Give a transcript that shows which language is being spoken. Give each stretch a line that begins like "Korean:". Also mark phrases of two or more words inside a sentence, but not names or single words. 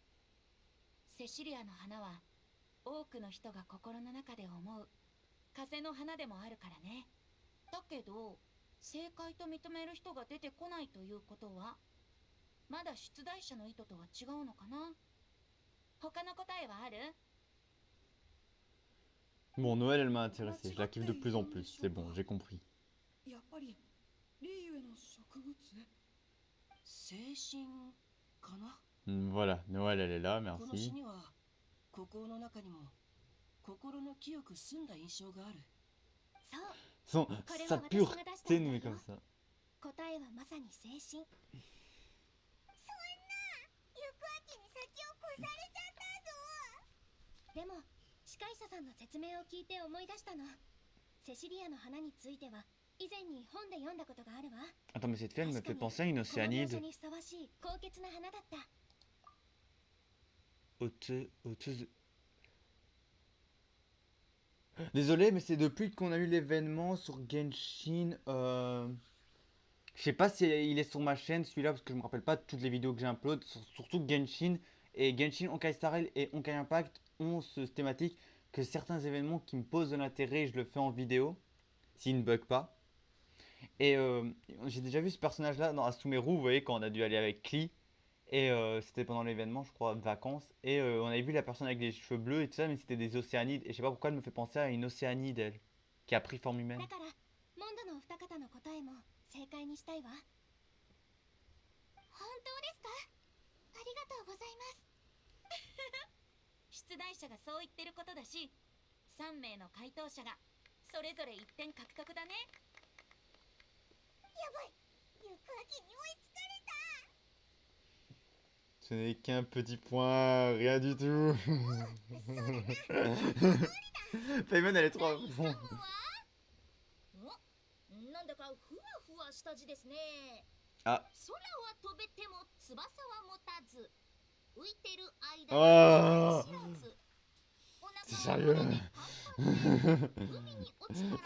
Japanese: セシリアの花は多くの人が心の中で思う風の花でもあるからね。だけど正解と認める人が出てこないということは、まだ出題者の意図とは違うのかな。他の答えはある？
French: Bon, Noël, elle m'a intéressé. Je la kiffe de plus en plus. C'est bon, j'ai compris.
Japanese: やっぱりリーユへの植物。精神かな。
French: Voilà, Noël, elle est là,
Japanese: この詩
French: merci.
Japanese: には孤高の中にも心の清く澄んだ印象がある。そう、
French: Sa pureté nous met comme ça.
Japanese: 答えはまさに精神。そんな、行く秋に先を越されちゃったぞ。でも司会者さんの説明を聞いて思い出したの。セシリアの花については以前に本で読んだことがあるわ。
French: Attends, mais cette fille, elle me fait penser à une
Japanese: この描
French: océanide.
Japanese: 写にふさわしい高潔な花だった。
French: Auteuse. Désolé, mais c'est depuis qu'on a eu l'événement sur Genshin. Je sais pas si il est sur ma chaîne celui-là parce que je me rappelle pas de toutes les vidéos que j'upload. Surtout Genshin et Genshin, Honkai Star Rail et Honkai Impact ont ce thématique que certains événements qui me posent de l'intérêt, je le fais en vidéo s'il ne bug pas. Et j'ai déjà vu ce personnage-là dans Asumeru, vous voyez, quand on a dû aller avec Klee. Et c'était pendant l'événement, je crois, vacances. Et on avait vu la personne avec les cheveux bleus et tout ça, mais c'était des océanides. Et je sais pas pourquoi elle me fait penser à une océanide, elle, qui a pris forme humaine.
Japanese: だからモンドのお二方の答えも正解にしたいわ。本当ですか？ありがとうございます。出題者がそう言ってることだし、3名の回答者がそれぞれ1点獲得だね。やばい、行く秋に追いつかれた。
French: Ce n'est qu'un petit point, rien du tout. Paimon, elle est trop à fond.
Japanese: なんだかふわふわした字ですね。あ、空は飛べても翼は持たず、浮いてる間あー知らず。お腹
French: C'est
Japanese: は
French: sérieux.
Japanese: 骨でパンパンで海に落ちたら